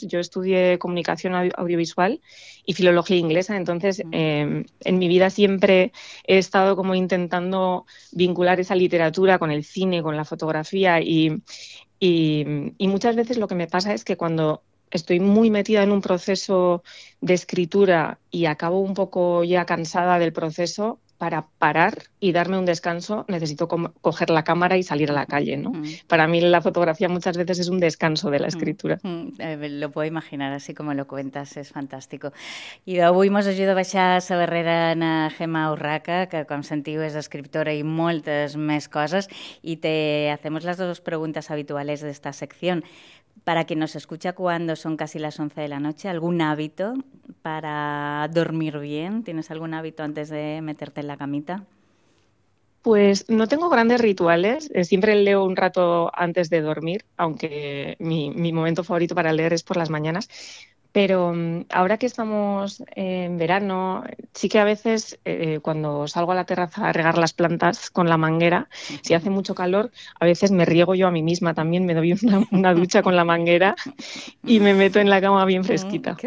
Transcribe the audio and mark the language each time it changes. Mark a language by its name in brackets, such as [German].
[Spanish] Yo estudié comunicación audiovisual y filología inglesa, entonces en mi vida siempre he estado como intentando vincular esa literatura con el cine, con la fotografía, y muchas veces lo que me pasa es que cuando estoy muy metida en un proceso de escritura y acabo un poco ya cansada del proceso, para parar y darme un descanso, necesito co coger la cámara y salir a la calle, ¿no? Para mí la fotografía muchas veces es un descanso de la escritura. Lo puedo imaginar así como lo cuentas, es fantástico. [Catalan] I d'avui mos ajuda a baixar a la barrera na Gemma Urraca, que com sentiu és escriptora i moltes més coses, i te hacemos las dos preguntas habituales de esta sección. [Spanish] Para quien nos escucha cuando son casi las 11 de la noche, ¿algún hábito para dormir bien? ¿Tienes algún hábito antes de meterte en la camita? Pues no tengo grandes rituales, siempre leo un rato antes de dormir, aunque mi momento favorito para leer es por las mañanas, pero ahora que estamos en verano, sí que a veces cuando salgo a la terraza a regar las plantas con la manguera, si hace mucho calor, a veces me riego yo a mí misma también, me doy una ducha con la manguera y me meto en la cama bien fresquita.